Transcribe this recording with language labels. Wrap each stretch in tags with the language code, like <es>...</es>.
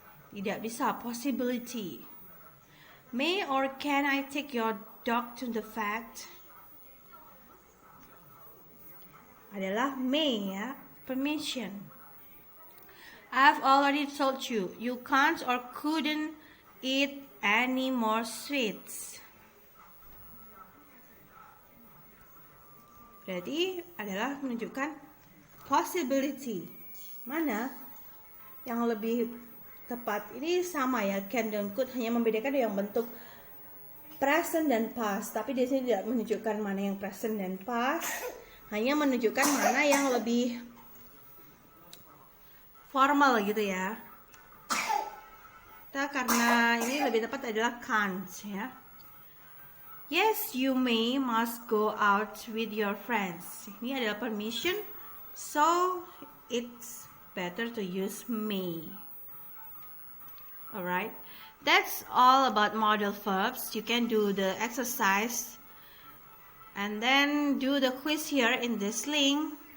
<id>Tidak bisa,</id> <en>possibility. May or can I take your dog to the vet?</en> <id>Adalah may ya.</id> <en>Permission. I've already told you, you can't or couldn't eat any more sweets.</en> <id>Berarti adalah menunjukkan possibility. Mana yang lebih tepat? Ini sama ya, can dan could, hanya membedakan yang bentuk present dan past. Tapi di sini tidak menunjukkan mana yang present dan past, hanya menunjukkan mana yang lebih formal gitu ya. Kita karena ini lebih tepat adalah can't ya.</id> <en>Yes, you may must go out with your friends.</en> <id>Ini adalah</id> <en>permission, so it's better to use may. Alright, that's all about modal verbs. You can do the exercise and then do the quiz here in this link.</en>